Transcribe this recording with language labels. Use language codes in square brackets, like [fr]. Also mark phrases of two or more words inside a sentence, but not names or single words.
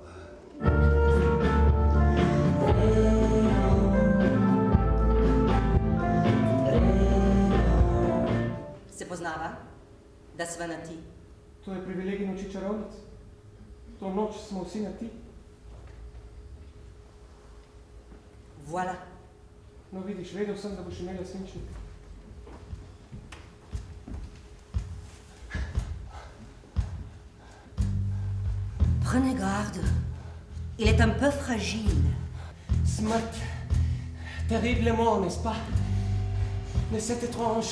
[sl] Se poznava, da sva na ti? To je privilegij noči čarovnic. To noč smo vsi na ti. Voilà. No vidiš, vedel sem, da boš imela svinčnik. [fr] Prenez garde. Il est un peu fragile. Smrt. Terriblement, n'est-ce pas? Mais c'est étrange.